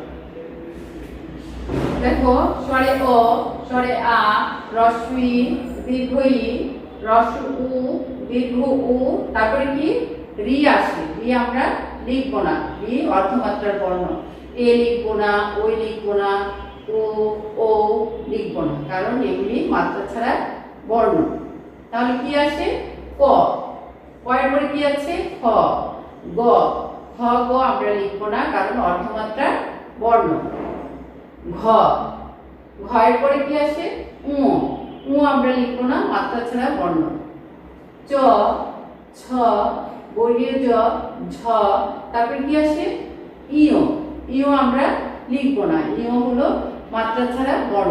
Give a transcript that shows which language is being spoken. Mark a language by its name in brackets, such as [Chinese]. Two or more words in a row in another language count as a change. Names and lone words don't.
[Bangla] দেখো স্বরে অ, স্বরে আ, হ্রস্ব ই, দীর্ঘ ই, হ্রস্ব উ, দীর্ঘ উ, তারপরে কি রি আসে। রি আমরা লিখবো না, রি অর্থমাত্রার বর্ণ। এ লিখবো না, ওই লিখবো না, ও, ও লিখবো না, কারণ এগুলি মাত্রা ছাড়া বর্ণ। তাহলে কি আসে ক, কয়ের পরে কি আছে খ, গ, খ, গ আমরা লিখবো না, কারণ অর্থমাত্রার বর্ণ। ঘ, ঘয়ের পরে কি আসে উ, উ আমরা লিখবো না, মাত্রা ছাড়া বর্ণ। চ, ছ, বর্গীয় জ, ঝ, তারপরে কি আসে ইয়, ইয় আমরা লিখবো না, ইয় হলো মাত্রা ছাড়া বর্ণ।